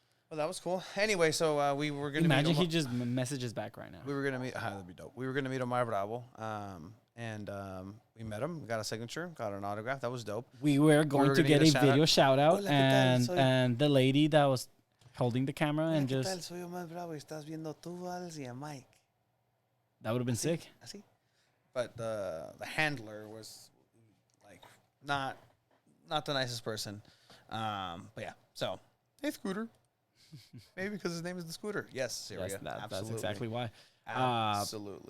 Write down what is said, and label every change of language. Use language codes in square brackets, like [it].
[en] Well, that was cool. Anyway, so we were gonna Imagine meet he just messages back right now. we were gonna meet. That'd be dope. We were gonna meet Omar Bravo. And we met him. Got a signature. Got an autograph. That was dope. We were going to gonna get get a a video shout out, [es] Hola, ¿qué tal? [en] and the lady that was holding the camera and [es] ¿Qué tal? [en] just [es] Soy Omar Bravo. Estás viendo tú, Vals, y a Mike. [en] that would have been sick. [es] Así. [en] But the handler was like not the nicest person. But yeah. So hey, Scooter. Maybe because his name is the Scooter. Yes, Syria. Yes, that's Absolutely. exactly why. Absolutely.